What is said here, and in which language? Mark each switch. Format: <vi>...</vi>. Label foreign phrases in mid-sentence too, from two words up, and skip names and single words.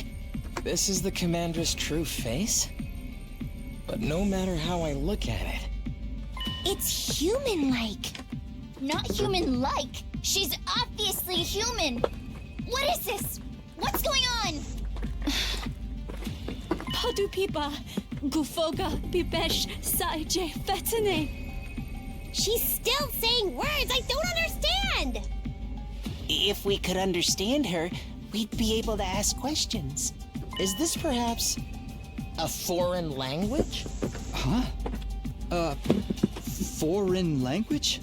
<en>This is the commander's true face? But no matter how I look at it... It's human-like. Not human-like. She's obviously human. What is this? What's going on? Padu pipa, gufoga pipesh saije fetene. She's still saying words I don't understand. If we could understand her, we'd be able to ask questions. Is this perhaps a foreign language? Huh? Foreign language?</en>